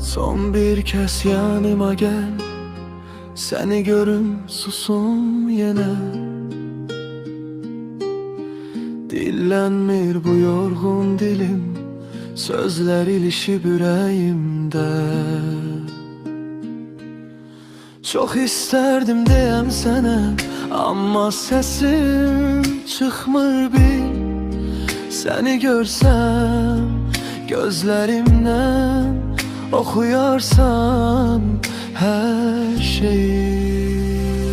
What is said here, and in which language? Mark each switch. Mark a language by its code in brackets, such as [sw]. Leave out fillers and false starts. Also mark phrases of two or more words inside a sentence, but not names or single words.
[tr] Son bir kez yanıma gel, seni görüm susum yine. Dillenmir bu yorgun dilim, sözler ilişip yüreğimde. Çok isterdim [az] deyəm sənə, amma səsim çıxmır bil. Səni görsəm gözlərimdən oxuyarsan hər şeyi.